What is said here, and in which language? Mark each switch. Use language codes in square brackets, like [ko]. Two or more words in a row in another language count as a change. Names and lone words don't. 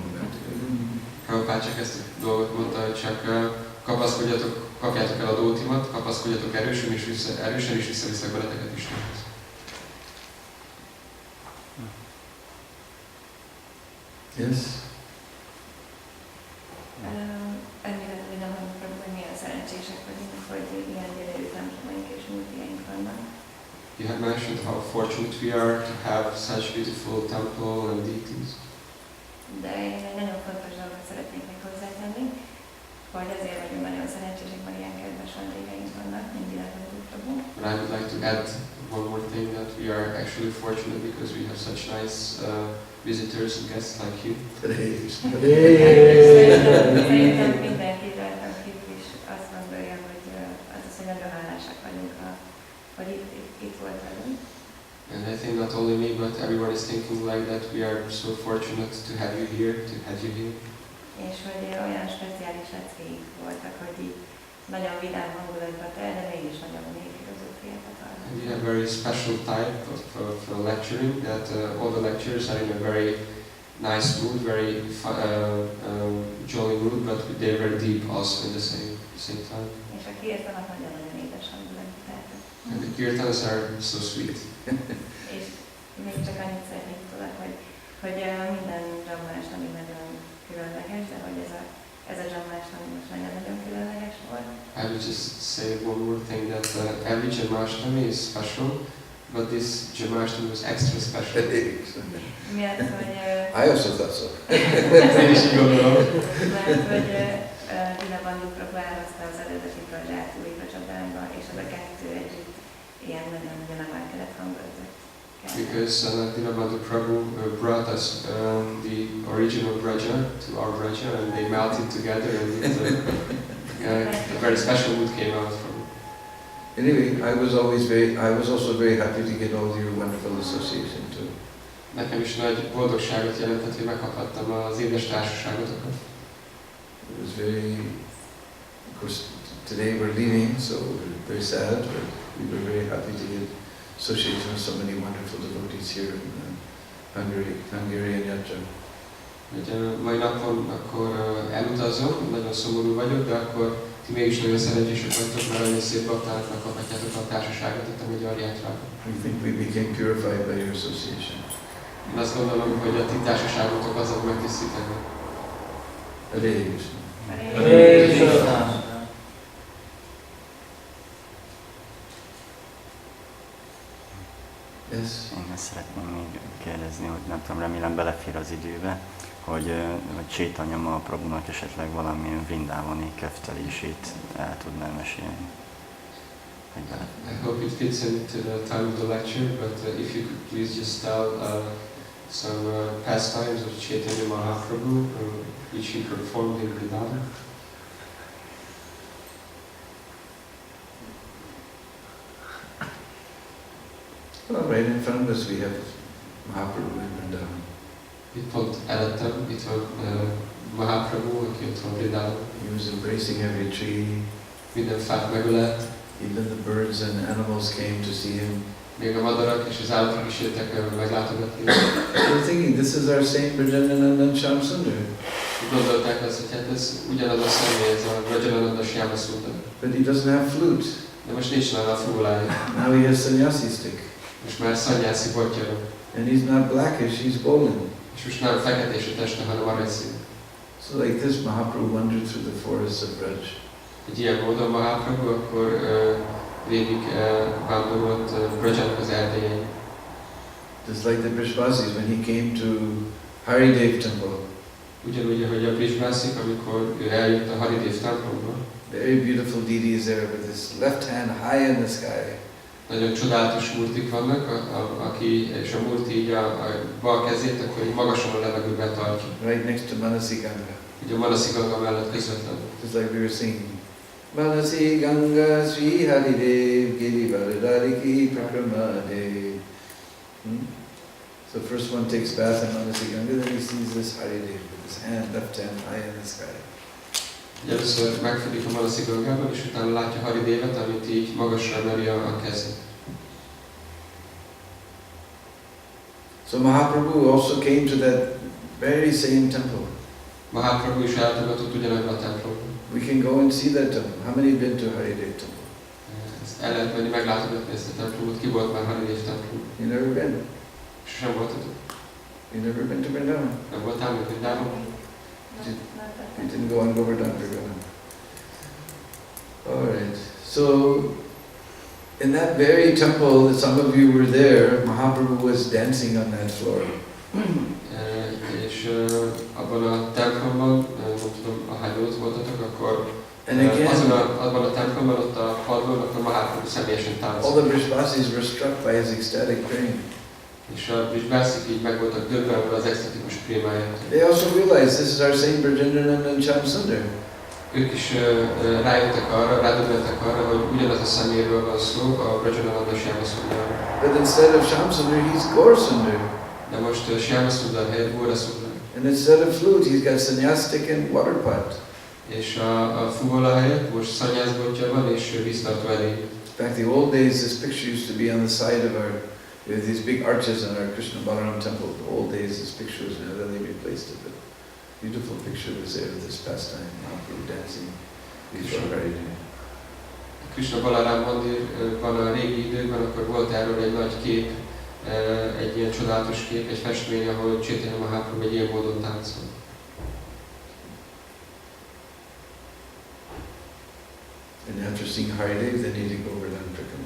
[hu] Prabhupád csak ezt a dolgot mondta, hogy csak kapjátok el a dótimat, kapaszkodjatok erősen és visszaviszek veleteket Istenhez. [en] Yes? [hu] Emlékezem, hogy nem mondjuk, hogy milyen szerencsések vagyunk, hogy ilyen gyönyörű templomaink és múltjaink vannak. [en] You have mentioned how fortunate we are to have such beautiful temple and deities. [hu] De én egy nagyon fontos dolgot szeretnék még hozzátenni, hogy azért vagyunk nagyon szerencsések, mert ilyen kedves vendégeink vannak, mint Dina Prabhu. [en] But I would like to add one more thing, that we are actually fortunate because we have such nice visitors and guests like you. [hu] Szerintem mindenki rajtam kívül is azt gondolja, hogy hogy nagyon hálásak vagyunk, hogy itt volt velünk. [en] And I think not only me, but everyone is thinking like that. We are so fortunate to have you here, [hu] És hogy olyan speciális leckéink voltak, hogy így nagyon vidám hangulatba tel, de mégis nagyon mély filozófiákat hallottak. [en] And we have a very special type of lecturing, that all the lecturers are in a very nice mood, very jolly mood, but they're very deep also at the same time. [hu] És a kirtanak nagyon-nagyon édes hangulatba teltek. [en] And the kirtans are so sweet. [hu] És még csak annyit szeretnék tudod, hogy minden dzsammás ami nagyon különleges, de hogy ez a dzsammás ami most nagyon-nagyon különleges volt. [en] I would just say one more thing, that every Jamashtami is special, but this Jamashtami was extra special. [hu] Miatt, hogy... [en] I also thought so. [hu] Én is így gondolom. Mert hogy Dina Bandhu Prabhu elhozta az eredeti Praját új Prajabánba, és az a kettő együtt ilyen nagyon-nagyon emelkedett hangulatot. [en] Because Dina Bandhu Prabhu brought us the original Braja to our Braja, and they melted together, and a very special mood came out from it. Anyway, I was also very happy to get all your wonderful association too. [hu] Nekem is nagy boldogságot jelentett, hogy megkaphattam az édes társaságotokat. [en] It was very, of course, today we're leaving, so we're very sad, but we were very happy to get association with so many wonderful devotees here in Hungarian Yatra. [hu] Mai napon akkor elutazom, nagyon szomorú vagyok, de akkor ti mégis nagyon szerencsések vagytok, mert nagyon szép baktáknak kaphatjátok a társaságot itt a Magyar Játrában. [en] We think we became purified by your association. [hu] Én azt gondolom, hogy a ti társaságotok azok megtisztítanak. Hare Krishna. Hare Krishna. [en] Yes. [hu] Én ezt szeretném még kérdezni, hogy nem tudom, remélem belefér az időbe, hogy Chaitanya Mahaprabhunak esetleg valamilyen vrindávani köftelését el tudnám mesélni. [en] I hope it fits into the time of the lecture, but if you could please just tell some pastimes of Chaitanya Mahaprabhu, which he performed in Vrindavan. Well, right in front of us we have Mahaprabhu in Vrindavan. [hu] Itt pont előttem, itt van Mahaprabhu, aki ott van Vrindavan. [en] He was embracing every tree. [hu] Minden fát megölelt. [en] Even the birds and animals came to see him. [hu] Még a madarak és az állatok is jöttek meglátogatni. [en] They're thinking, this is our Saint Brajanananda Shamsundar. [hu] Gondolták azt, hogy hát ez ugyanaz a személy, ez a Brajanananda Shamsundar. [en] But he doesn't have flute. [hu] De most nincs nála a fúvolája. [en] Now he has sannyasi stick. [hu] Most már szanyászi bottyara. [en] And he's not blackish, he's golden. [hu] És most nem feketés a teste, hanem aranyszín. [en] So like this, Mahaprabhu wandered through the forests of Braj. [hu] Egy ilyen módon Mahaprabhu akkor végig vándorolt Brajának az erdélyein. [en] Just like the Brishvasis when he came to Haridev temple. [hu] Ugyanúgy, ahogy a Brishvasik, amikor ő eljött a Haridev templomba. [en] Very beautiful deities there with his left hand high in the sky. [hu] Nagyon csodálatos murtik vannak, aki és a murti így a bal kezét, akkor így magasan a levegőben tartja. [en] Right next to Manasi Ganga. [hu] Ugye a Manasi Ganga mellett közvetlenül. [en] Just like we were singing. [hi] Manasi Ganga Sri Haridev Girivaradhariki Prakramadev. [en] So first one takes bath in Manasi Ganga, then he sees this Haridev with his hand, left hand high in the sky. [hu] Először megfedik a Manaszi Gangában, és utána látja Haridévet, amit így magasra emeli a kezét. [en] So Mahaprabhu also came to that very same temple. [hu] Mahaprabhu is ellátogatott ugyanebben a templomban. [en] We can go and see that temple. How many have been to Haridev temple? [hu] Ezt el lehet menni, meglátogatni ezt a templomot. Ki volt már Haridev templom? [en] You never been? [hu] Sosem voltatok? [en] You never been to Vrindavan? [hu] Nem voltál még Vrindában? [en] You didn't go on Govardhan Vrindavan. Alright. So in that very temple, some of you were there, Mahaprabhu was dancing on that floor. [hu] És abban a templomban, nem tudom, ahányan ott voltatok, akkor abban a templomban, ott a padlón, akkor Mahaprabhu személyesen táncol. [en] All the Brishbasis were struck by his ecstatic praying. [hu] És a Brishbasik így meg voltak döbbenve az extatikus prémáját. [en] They also realized this is our same Brajendranandan Shamsundar. [hu] Ők is rádöbbentek arra, hogy ugyanaz a szeméről van szó, a Brajendranandan Shamsundar. [en] But instead of Shamsundar, he's Gaurasundar. [hu] De most Shamsundar helyett Gaurasundar. [en] And instead of flute, he's got sannyastik and water pot. [hu] És a fuvola helyett most szanyászbotja van, és víztartó elég. [en] In fact, the old days, this picture used to be on the side of our, with these big arches in our Krishna Balaram temple. The old days, this picture was, now then they replaced it, but beautiful picture was there of this pastime, Mahaprabhu dancing before Haridev. [hu] Krisna Balaram mandirban a régi időkben, akkor volt erről egy nagy kép, egy ilyen csodálatos kép, egy festmény, ahol Chaitanya Mahaprabhu egy ilyen módon táncol. [en] And after seeing Haridev, then he did Govardhan Parikramā.